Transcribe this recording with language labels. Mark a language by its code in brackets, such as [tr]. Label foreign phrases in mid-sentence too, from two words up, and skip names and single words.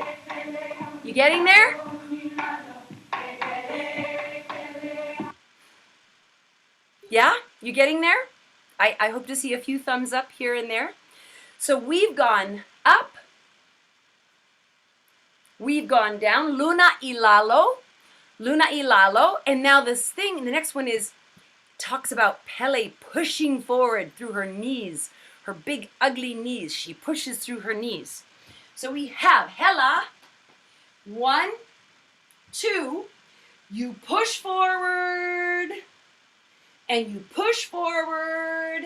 [en] You getting there? Yeah? You getting there? I hope to see a few thumbs up here and there. So we've gone up. We've gone down. [haw] Luna ilalo. Luna ilalo. [en] And now this thing, the next one is, talks about Pele pushing forward through her knees. Her big ugly knees. She pushes through her knees. So we have hela. 1, 2. You push forward. And you push forward.